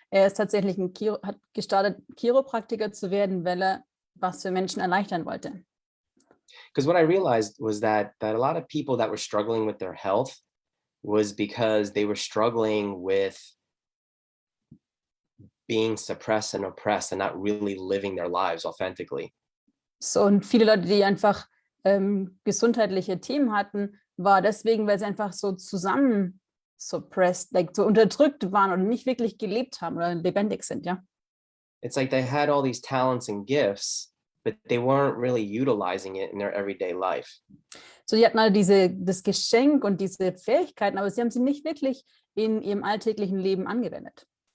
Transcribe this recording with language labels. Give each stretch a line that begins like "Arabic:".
German: Er ist tatsächlich hat gestartet, Chiropraktiker zu werden, weil er was für Menschen erleichtern wollte.
English: Because what I realized was that a lot of people that were struggling with their health was because they were struggling with being suppressed and oppressed and not really living their lives authentically.
German: So, und viele Leute, die einfach gesundheitliche Themen hatten, war deswegen, weil sie einfach so zusammen suppressed, like so unterdrückt waren und nicht wirklich gelebt haben oder lebendig sind, ja.
English: It's like they had all these talents and gifts, but they weren't really utilizing it in their everyday life.
German: So, die hatten alle das Geschenk und diese Fähigkeiten, aber sie haben sie nicht wirklich in ihrem alltäglichen Leben angewendet.